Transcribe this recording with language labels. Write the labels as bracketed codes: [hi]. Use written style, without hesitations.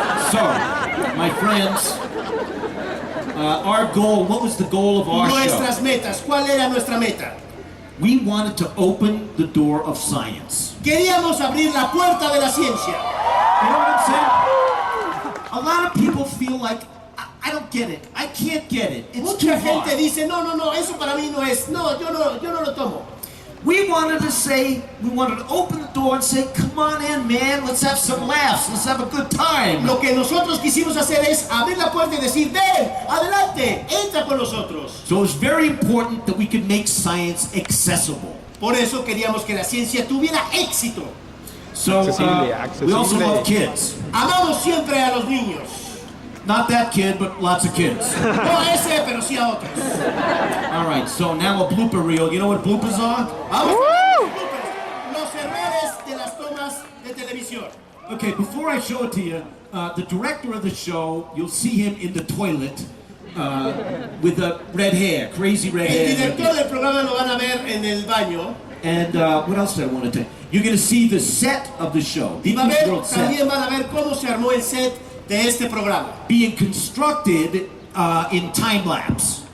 [en] So, my friends, our goal, what was the goal of our show? [es] Nuestras metas. ¿Cuál era nuestra meta? [en] We wanted to open the door of science. [es] Queríamos abrir la puerta de la ciencia. [en] You know what I'm saying? A lot of people feel like, I don't get it. I can't get it. It's too [es] Mucha gente [en] hard. [es] dice, no, eso para mí no es. No, yo no lo tomo. [en] We wanted to open the door and say, come on in, man. Let's have some laughs. Let's have a good time. [es] Lo que nosotros quisimos hacer es abrir la puerta y decir, ven, adelante, entra con nosotros. [en] So it's very important that we could make science accessible. [es] Por eso queríamos que la ciencia tuviera éxito. [en] So we also love kids. [es] Amamos siempre a los niños. [en] Not that kid, but lots of kids. [es] No a ese, pero sí a otros. [en] All right, so now a blooper reel. You know what bloopers are? [es] Vamos a ver los errores de las tomas de televisión. [en] Okay, before I show it to you, the director of the show, you'll see him in the toilet with the red hair, crazy red [es] El [en] hair. [es] director del programa lo van a ver en el baño. [en] And what else did I want to tell you? You're going to see the set of the show. [es] Y [en] Beakman's World set. [es] también van a ver cómo se armó el set de este programa. [en] Being constructed in time lapse